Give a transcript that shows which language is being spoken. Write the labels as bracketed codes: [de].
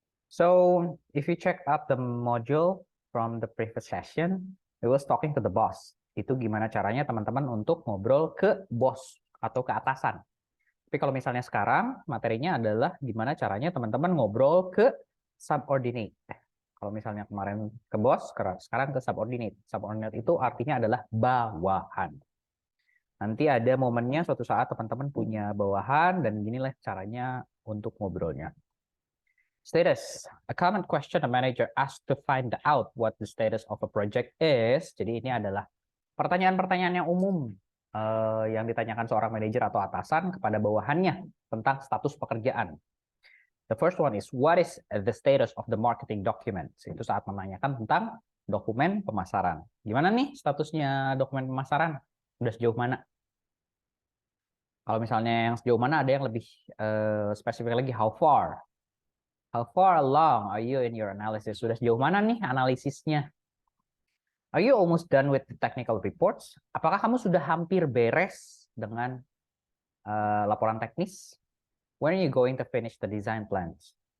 [en] So, if you check out the module from the previous session, it was talking to the boss. [id] Itu gimana caranya teman-teman untuk ngobrol ke bos atau ke atasan. Tapi kalau misalnya sekarang, materinya adalah gimana caranya teman-teman ngobrol ke subordinate. Kalau misalnya kemarin ke bos, sekarang ke subordinate. Subordinate itu artinya adalah bawahan. Nanti ada momennya suatu saat teman-teman punya bawahan, dan ginilah caranya untuk ngobrolnya. [en] Status. A common question a manager asks to find out what the status of a project is. [id] Jadi ini adalah pertanyaan-pertanyaan yang umum yang ditanyakan seorang manajer atau atasan kepada bawahannya tentang status pekerjaan. [en] The first one is, what is the status of the marketing documents? [id] Itu saat menanyakan tentang dokumen pemasaran. Gimana nih statusnya dokumen pemasaran? Udah sejauh mana? Kalau misalnya yang sejauh mana, ada yang lebih spesifik lagi, [en] how far? How far along are you in your analysis? [id] Sudah sejauh mana nih analisisnya? [en] Are you almost done with the technical reports? [id] Apakah kamu sudah hampir beres dengan laporan teknis? [en] When are you going to finish the design plans?